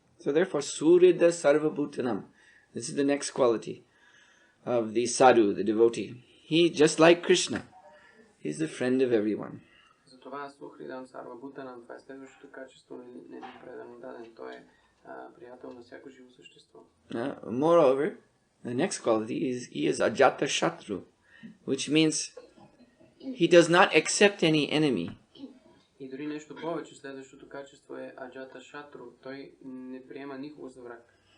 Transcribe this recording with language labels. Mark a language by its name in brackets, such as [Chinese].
[English] So therefore, Surida Sarvabhutanam, this is the next quality of the sadhu, the devotee. He, just like Krishna, he's the friend of everyone. [Bulgarian] Затова Сухридан Сарвабхутанам, това е следващото качество на един предан даден. Той е приятел на всяко живо същество. [English] Moreover, the next quality is he is ajata shatru, which means he does not accept any enemy. [Bulgarian] И дори нещо повече, следващото качество е аджата шатру. Той не приема никого за враг.